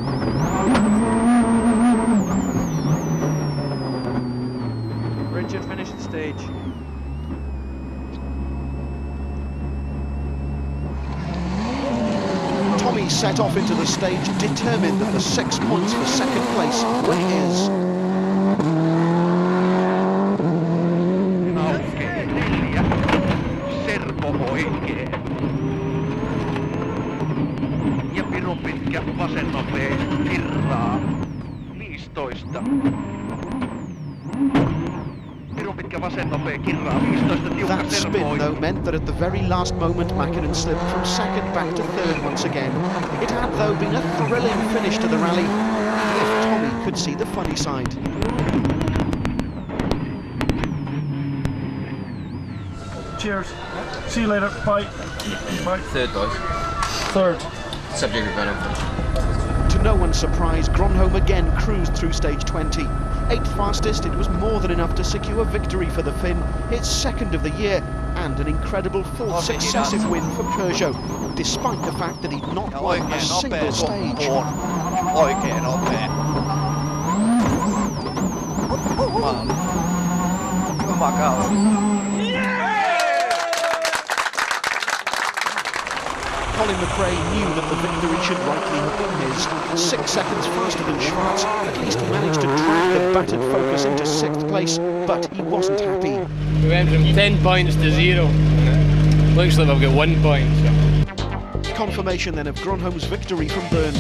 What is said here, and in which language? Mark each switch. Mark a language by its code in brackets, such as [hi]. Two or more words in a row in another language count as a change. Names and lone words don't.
[en] Richard, finish the stage. Tommy set off into the stage, determined that the 6 points for second place were his. [fi] Aukee 4. Servo oikein. Ja pirun pitkä vasen nopea virraa. 15. Pirun pitkä vasen nopea kirraa 15. Tiukka [en] That [fi] servo [en] spin, [fi] oikein. [en] though, meant that at the very last moment Mäkinen slipped from second back to third once again. It had, though, been a thrilling finish to the rally, if Tommy could see the funny side. Cheers. See you later. Bye. Bye. Third, boys. Third. Subject of Venom. To no one's surprise, Gronholm again cruised through stage 20. 8th fastest, it was more than enough to secure victory for the Finn, his second of the year, and an incredible fourth successive win for Peugeot, despite the fact that he'd not won a single stage. [fi] Oikein nopea. Maali. Hyvä kausi. [en] Colin McRae knew that the victory should rightly have been his. 6 seconds faster than Schwarz, at least he managed to drag the battered Focus into 6th place, but he wasn't happy. We went from 10 points to 0. Looks like I've got 1 point. So. Confirmation then of Gronholm's victory from Burns.